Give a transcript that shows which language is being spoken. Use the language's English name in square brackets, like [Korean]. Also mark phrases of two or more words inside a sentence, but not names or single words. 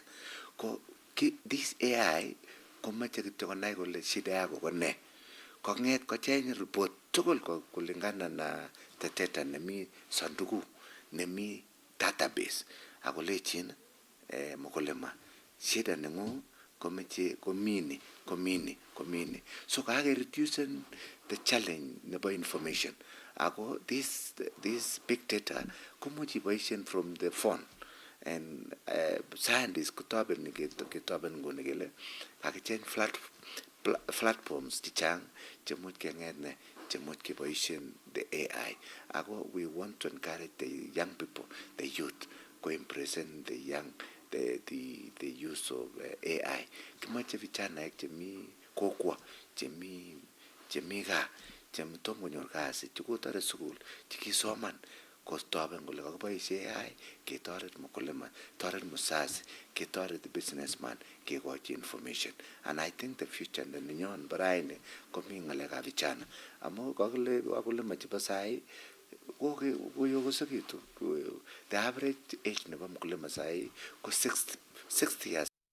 [Kalenjin] Ko [English] this AI [Kalenjin] komache kityo konai kole shida yako ko ne. Konget kocheng report tugul [Swahili] kulingana na [Kalenjin] data nemi sanduku nemi database akolechin mkulima shida nengu komeche komini. [English] So kake reducing the challenge nebo information. Ako this big data [Kalenjin] komuch iboisien [English] from the phone. And scientists [Kalenjin] ketoben nguni kele kakicheng platforms chechang chemuch kenget ne chemuch keboisien [English] the AI. Ako we want to encourage the young people, the youth, ko present the young the use of AI. [Kalenjin] Kimache vijana chemi kokwa, chemi gaa, chemtom konyor kasi, chekotore sukul, chekisoman kostoben kole kakiboisie AI ketoret mkulima, toret mzazi, ketoret businessman, kekochi information. [English] And I think the future [Kalenjin] nenyon baraini komi ngalekab [English] vijana. [Kalenjin] Amu kakile wakulima chebo sai koyokosekitu. [English] The average age [Kalenjin] nebo mkulima sai ko [English] 60 years.